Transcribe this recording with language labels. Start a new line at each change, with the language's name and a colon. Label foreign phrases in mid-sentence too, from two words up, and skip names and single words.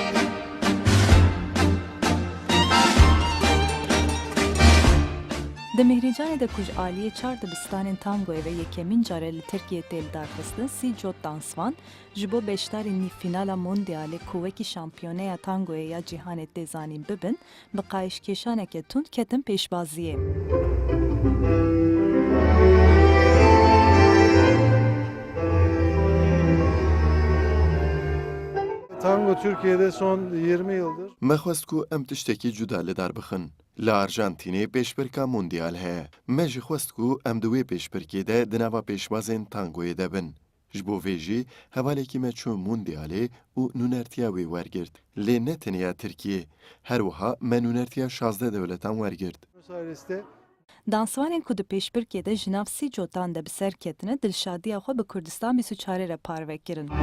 Kurdish: Di Mehrîcanê de ku ji aliyê 4 dibistanên tangoyê ve yekemîn care li Tirkiyê tê li darxistin 30 cot dansvan ji bo beşdarên nîvfînala Mondialê ku wekî şampiyoneya tangoyê ya cîhanê tê zanîn bibin, bi qayişkêşaneke tund ketin pêşbaziyê.
Turkish: Tango Türkiye'de son 20 yıldır.
Kurdish: مەخواست کو ئەم تشتێکی جودا لەدار بخن. لە ئارژانتینێ پێشبرکە موندیال هەیە. مەژی خواست کو ئەم دوێ پێشبرکێدە دناوا پێشوازên تانگۆیە دەبن. ji bo vê jî hevalekî me çû Mondiyalê û nûnertiya wê wergirt. Lê ne teniya Tirkiye, her wiha me nûnertiya 16 dewletan wergirt. Dansvanên ku di pêşbirkê ji nav 30 cotan de bi ser ketine dilşadiya xwe bi Kurdistan 24 re parve kirin.